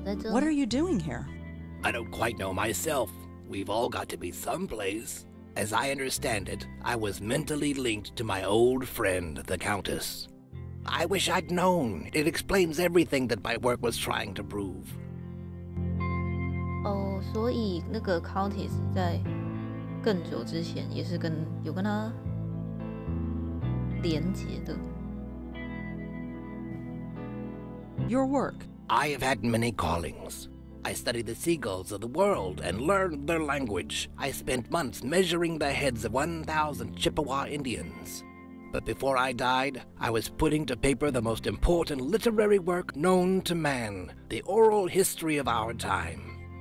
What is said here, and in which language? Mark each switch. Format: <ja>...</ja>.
<en>What are you doing here? I don't quite know myself. We've all got to be someplace. As I understand it, I was mentally linked to my old friend, the Countess. I wish I'd known. It explains everything that my work was trying to prove.</en> <zh>哦，所以那个 Countess 在更久之前也是有跟他连结的。</zh> <en>Your work. I have had many callings. I studied the seagulls of the world and learned their language. I spent months measuring the heads of 1,000 Chippewa Indians. But before I died, I was putting to paper the most important literary work known to man, the oral history of our time.</en>